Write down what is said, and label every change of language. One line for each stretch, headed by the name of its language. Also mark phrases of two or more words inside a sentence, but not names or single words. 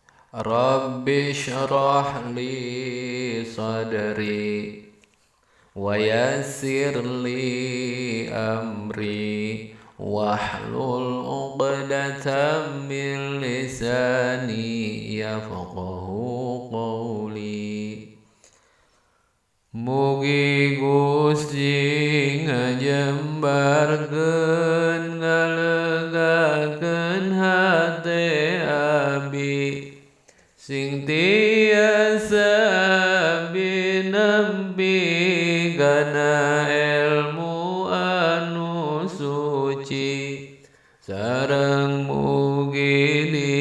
Arabic: رب اشرح لي صدري ويسر لي أمري واحلل عقدة من لساني يفقهوا قولي.
Sundanese: Mugi Gusti ngajembarkeun ngalegakeun hate abi sing tiasa binempi kana ilmu anu suci sareng mugi